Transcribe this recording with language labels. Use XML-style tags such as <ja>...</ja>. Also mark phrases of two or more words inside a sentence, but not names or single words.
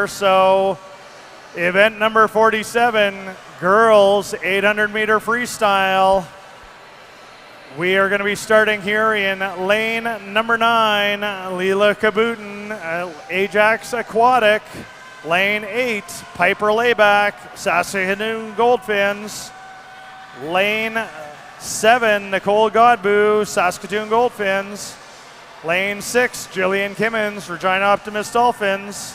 <en>So, event number 47, girls 800-meter freestyle. We are going to be starting here in lane number 9, Leela Kabutin, Ajax Aquatic. Lane 8, Piper Layback, Saskatoon Goldfins. Lane 7, Nicole Godbout, Saskatoon Goldfins. Lane 6, Jillian Kimmins, Regina Optimist Dolphins.</en>